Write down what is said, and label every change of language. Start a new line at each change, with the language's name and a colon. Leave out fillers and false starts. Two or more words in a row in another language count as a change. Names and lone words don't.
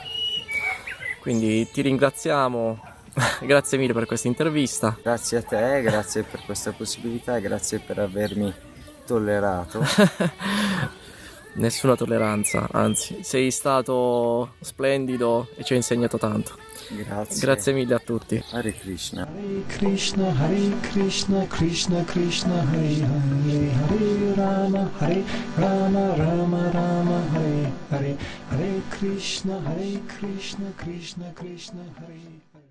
Italian: Quindi ti ringraziamo, grazie mille per questa intervista. Grazie a te, grazie per questa possibilità e grazie per avermi tollerato. Nessuna tolleranza, anzi, sei stato splendido e ci hai insegnato tanto. Grazie. Grazie mille a tutti.
Sanskrit: Hare Krishna. Hare Krishna, Krishna Krishna, Hare Hare, Hare Rama, Rama Rama, Hare Hare, Hare Krishna, Krishna Krishna, Hare